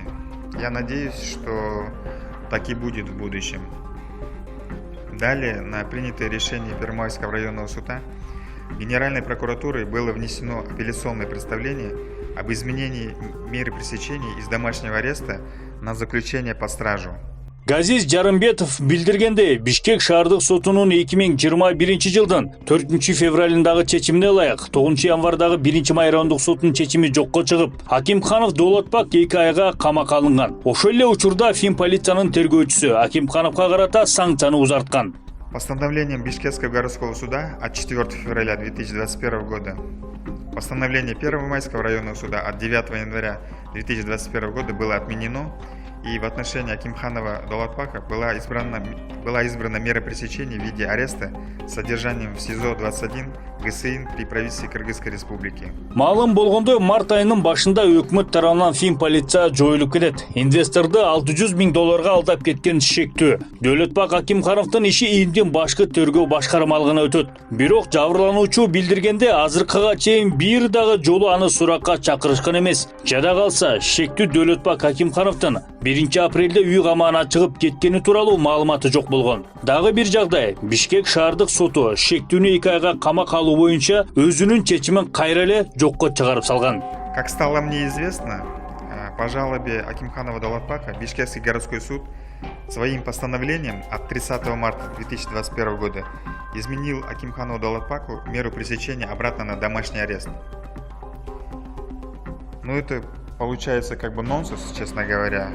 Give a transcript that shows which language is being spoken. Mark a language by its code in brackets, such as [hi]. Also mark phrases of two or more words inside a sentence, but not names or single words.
[ru] Я надеюсь, что так и будет в будущем. Далее, на принятое решение Первомайского районного суда Генеральной прокуратурой было внесено апелляционное представление об изменении меры пресечения из домашнего ареста на заключение под стражу. [ky] Газиз Жарымбетов билдиргендей, Бишкек шаардык сотунун 2021-жылдын 4 февралындагы чечимине ылайык 9 январдагы 1-Май райондук сотунун чечими жокко чыгып, Акимханов Дулатбек 2 айга камакка алынган. Ошол эле учурда Фин полициянын тергөөчүсү Акимхановго карата санкцияны узарткан. [ru] Постановлением Бишкекского городского суда от 4 февраля 2021 года, постановление Первомайского районного суда от 9 января 2021 года было отменено, и в отношении Акимханова Дулатбека была избрана мера пресечения в виде ареста с содержанием в СИЗО-21 ГСИН при правительстве Кыргызской Республики. [ky] Маалым болгондой, март айынын башында өкмөт тарабынан Фин полиция жоюлуп кетет. Инвесторду $600 000 алдап кеткен шектүү. Дулатбек Акимхановдун иши ийиндин башкы тергөө башкармалыгына өтөт. Бирок жабырлануучу билдиргенде азыркыга чейин бир дагы жолу аны суракка чакырышкан эмес. Жада калса, шектүү Дулатбек Акимхановдун 1 апрелде үй камагына чыгып кеткени тууралуу маалыматы жок болгон. Дагы бир жагдай, Бишкек шаардык соту шектүүнү 2 айга камакка алуу боюнча өзүнүн чечимин кайра эле жокко чыгарып салган. [ru] Как стало мне известно, по жалобе Акимханова Далатпака Бишкекский городской суд своим постановлением от 30 марта 2021 года изменил Акимханову Далатпаку меру пресечения обратно на домашний арест. Ну это получается как бы нонсенс, честно говоря.